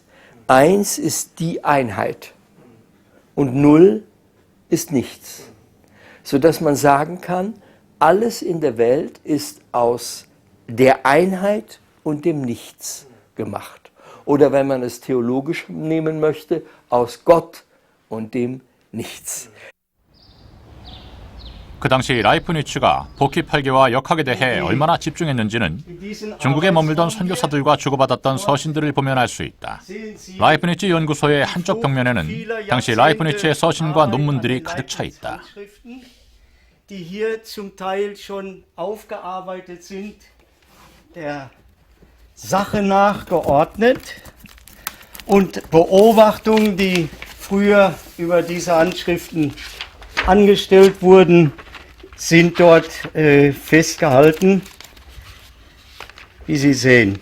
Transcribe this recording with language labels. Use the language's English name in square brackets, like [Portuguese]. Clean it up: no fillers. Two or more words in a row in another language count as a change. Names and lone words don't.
[German] 1 ist die Einheit und 0 ist nichts, sodass man sagen kann, alles in der Welt ist aus der Einheit und dem Nichts gemacht. Oder wenn man es theologisch nehmen möchte, aus Gott und dem Nichts. [Korean] 그 당시 라이프니츠가 복희팔계와 역학에 대해 얼마나 집중했는지는 중국에 머물던 선교사들과 주고받았던 서신들을 보면 알 수 있다. 라이프니츠 연구소의 한쪽 벽면에는 당시 라이프니츠의 서신과 논문들이 가득 차 있다. [German] Die hier zum Teil schon aufgearbeitet sind, der Sache nach geordnet und Beobachtungen, die früher über diese Handschriften angestellt wurden, sind dort festgehalten, wie Sie sehen.